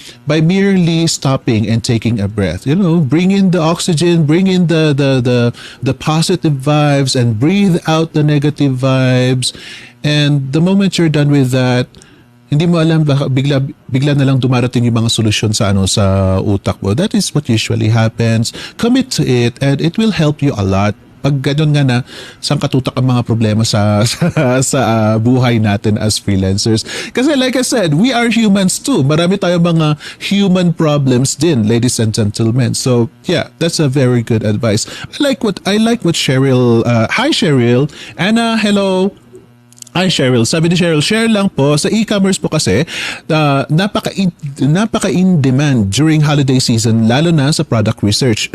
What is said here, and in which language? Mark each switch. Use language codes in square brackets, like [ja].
[en] By merely stopping and taking a breath, bring in the oxygen, bring in the positive vibes and breathe out the negative vibes. [tl] And the moment you're done with that, hindi mo alam baka bigla na lang dumarating yung mga solusyon sa utak mo. [en] That is what usually happens. Commit to it and it will help you a lot. [tl] Pag gano'n nga na, saan katutak ang mga problema sa buhay natin as freelancers. [en] Kasi like I said, we are humans too. [tl] Marami tayong mga human problems din, [en] ladies and gentlemen. So yeah, that's a very good advice. I like what Cheryl, hi Cheryl, Anna, hello. [tl] Hi Cheryl, sabi ni Cheryl, share lang po sa e-commerce po kasi napaka in demand during holiday season lalo na sa product research.